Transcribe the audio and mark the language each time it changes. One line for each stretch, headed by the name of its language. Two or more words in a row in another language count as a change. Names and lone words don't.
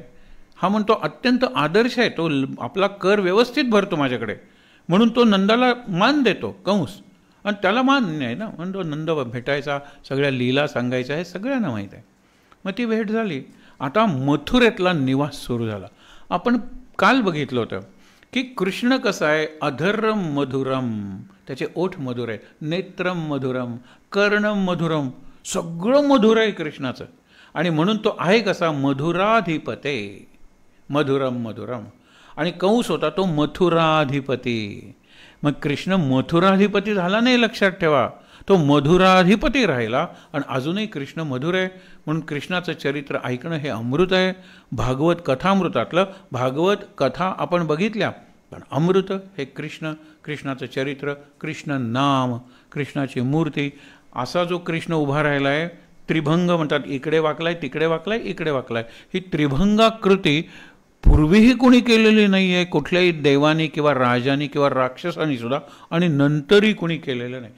Marathi: हा म्हणतो अत्यंत आदर्श आहे, तो आपला कर व्यवस्थित भरतो माझ्याकडे, म्हणून तो नंदाला मान देतो कंस. आणि त्याला मान नाही ना, म्हणून तो नंद भेटायचा, सगळ्या लीला सांगायच्या, हे सगळ्यांना माहीत आहे. मग ती भेट झाली. आता मथुरेतला निवास सुरू झाला. आपण काल बघितलं होतं की कृष्ण कसा आहे?
Sanskrit: अधरम मधुरम,
Marathi: त्याचे ओठ मधुर आहे,
Sanskrit: नेत्रम मधुरम, कर्णम मधुरम,
Marathi: सगळं मधुर आहे कृष्णाचं. आणि म्हणून तो आहे कसा?
Sanskrit: मधुराधिपते, मधुरम मधुरम.
Marathi: आणि कंस होता तो मथुराधिपती. मग कृष्ण मथुराधिपती झाला नाही, लक्षात ठेवा, तो मधुराधिपती राहिला. आणि अजूनही कृष्ण मधुर आहे. म्हणून कृष्णाचं चरित्र ऐकणं हे अमृत आहे. भागवत कथामृतातलं, भागवत कथा आपण बघितल्या, पण अमृत हे कृष्ण, कृष्णाचं चरित्र, कृष्ण नाम, कृष्णाची मूर्ती. असा जो कृष्ण उभा राहिला आहे, त्रिभंग म्हणतात, इकडे वाकलाय, तिकडे वाकलाय, इकडे वाकलाय. ही त्रिभंगाकृती पूर्वीही कोणी केलेली नाही आहे, कुठल्याही देवानी किंवा राजानी किंवा राक्षसांनी सुद्धा, आणि नंतरही कोणी केलेलं नाही.